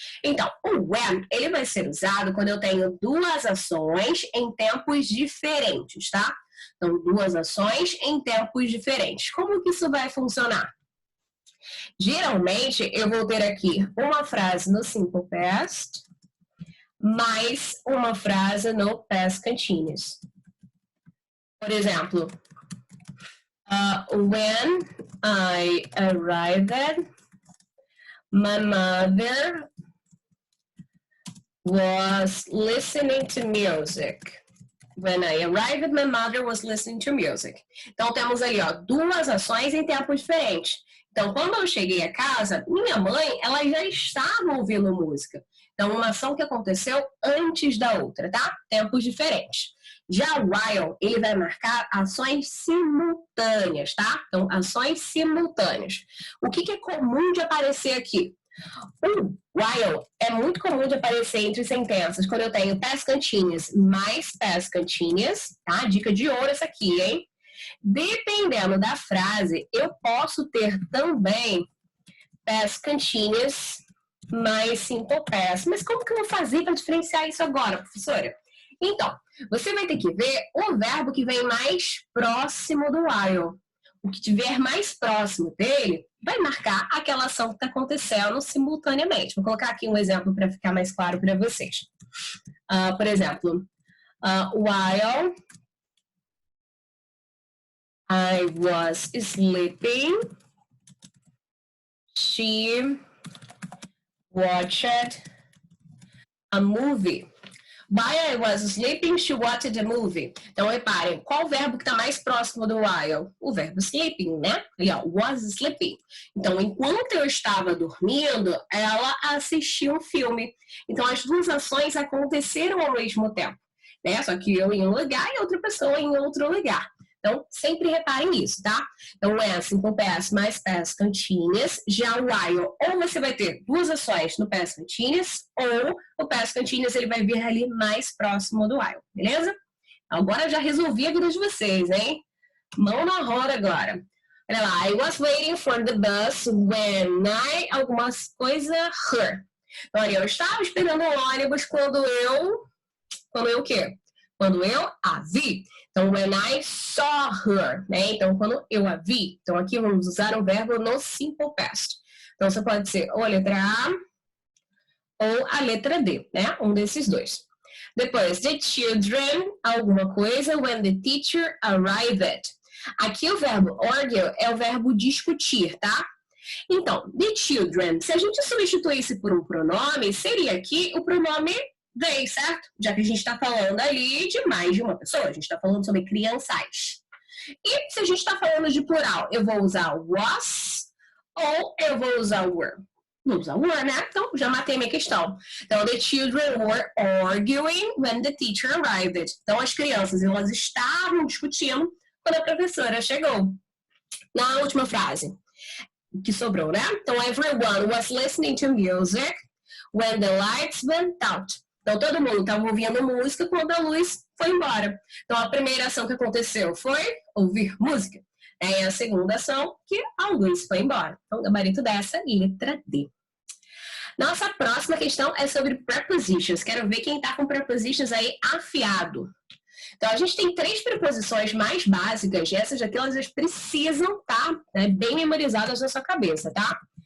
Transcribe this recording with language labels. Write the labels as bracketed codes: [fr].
[pt] Então, o when, ele vai ser usado quando eu tenho duas ações em tempos diferentes, tá? Então, duas ações em tempos diferentes. Como que isso vai funcionar? Geralmente, eu vou ter aqui uma frase no simple past mais uma frase no past continuous. Por exemplo, [en] when I arrived, my mother was listening to music. When I arrived, my mother was listening to music. [pt] Então, temos ali, ó, duas ações em tempos diferentes. Então, quando eu cheguei a casa, minha mãe, ela já estava ouvindo música. Então, uma ação que aconteceu antes da outra, tá? Tempos diferentes. Já o while, ele vai marcar ações simultâneas, tá? Então, ações simultâneas. O que é comum de aparecer aqui? O while é muito comum de aparecer entre sentenças quando eu tenho past continuous mais past continuous, tá? Dica de ouro essa aqui, hein? Dependendo da frase, eu posso ter também past continuous mais simple past. Mas como que eu vou fazer para diferenciar isso agora, professora? Então, você vai ter que ver o verbo que vem mais próximo do while. O que tiver mais próximo dele vai marcar aquela ação que está acontecendo simultaneamente. Vou colocar aqui um exemplo para ficar mais claro para vocês. Por exemplo, [en] while I was sleeping, she watched a movie. While I was sleeping, she watched a movie. [pt] Então, reparem, qual o verbo que está mais próximo do while? O verbo sleeping, né? Ali, ó, [en] was sleeping. [pt] Então, enquanto eu estava dormindo, ela assistiu um filme. Então, as duas ações aconteceram ao mesmo tempo, né? Só que eu em um lugar e outra pessoa em outro lugar. Então, sempre reparem nisso, tá? Então, é simple past mais past continuous. Já o while, ou você vai ter duas ações no past continuous, ou o past continuous ele vai vir ali mais próximo do while, beleza? Agora eu já resolvi a vida de vocês, hein? Mão na roda agora. Olha lá, [en] I was waiting for the bus when I... [pt] algumas coisas her. Então, olha, eu estava esperando o ônibus quando eu o quê? Quando eu a vi. Então, [en] when I saw her, [pt] né? Então, quando eu a vi. Então, aqui vamos usar o verbo no simple past. Então, você pode ser ou a letra A ou a letra D, né? Um desses dois. Depois, the children, alguma coisa, [en] when the teacher arrived. [pt] Aqui o verbo argue é o verbo discutir, tá? Então, the children, se a gente substituísse por um pronome, seria aqui o pronome they, certo? Já que a gente está falando ali de mais de uma pessoa, a gente está falando sobre crianças. E se a gente está falando de plural, eu vou usar was ou eu vou usar were? Vou usar were, né? Então, já matei minha questão. [en] Então, the children were arguing when the teacher arrived. [pt] Então, as crianças, elas estavam discutindo quando a professora chegou. Na última frase, que sobrou, né? [en] Então, everyone was listening to music when the lights went out. [pt] Então, todo mundo estava ouvindo música quando a luz foi embora. Então, a primeira ação que aconteceu foi ouvir música. É a segunda ação que a luz foi embora. Então, o gabarito dessa, letra D. Nossa próxima questão é sobre prepositions. Quero ver quem está com prepositions aí afiado. Então, a gente tem 3 preposições mais básicas, e essas aqui elas precisam estar bem memorizadas na sua cabeça, tá?